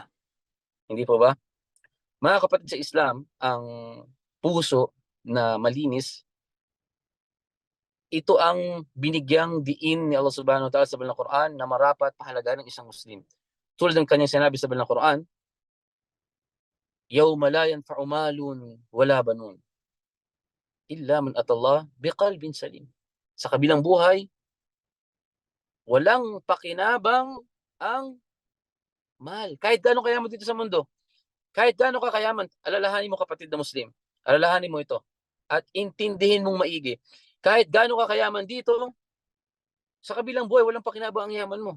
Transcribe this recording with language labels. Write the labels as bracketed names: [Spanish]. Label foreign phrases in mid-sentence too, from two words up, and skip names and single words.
[Filipino] Hindi po ba? Mga kapatid sa Islam, ang puso na malinis, ito ang binigyang diin ni Allah [Arabic] سبحانه وتعالى [Filipino] sa banal na Quran na marapat pahalagahan ng isang Muslim. Tulad ng kanyang sinabi sa banal na Quran, [Arabic] "يوم لا ينفع مال ولا بنون إلا من أتى الله بقلب سليم." [Filipino] Sa kabilang buhay, walang pakinabang ang mahal. Kahit gaano kayaman dito sa mundo, kahit gaano ka kayaman, alalahanin mo kapatid na Muslim, alalahanin mo ito at intindihin mong maigi. Kahit gaano ka kayaman dito, sa kabilang buhay, walang pakinabang ang yaman mo.